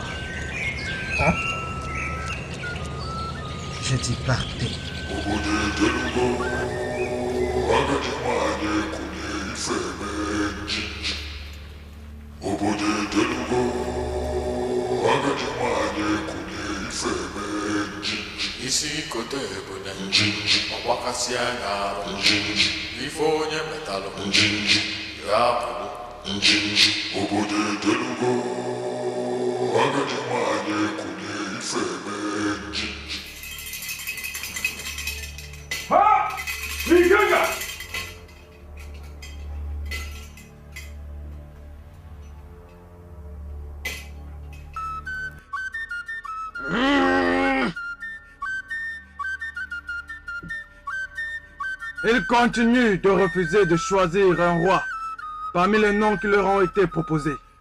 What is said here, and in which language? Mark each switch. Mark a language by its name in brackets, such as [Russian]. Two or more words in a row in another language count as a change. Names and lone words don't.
[French] Hein? J'ai dit partez. [Igbo] Isi kote ebune ọgbakasị anya arụ ife onye metalụ ya pụrụ obodo edelugo agadi nwanyị ekunye ife eme nji. Ha! Ikenga! [French] Ils continuent de refuser de choisir un roi parmi les noms qui leur ont été proposés.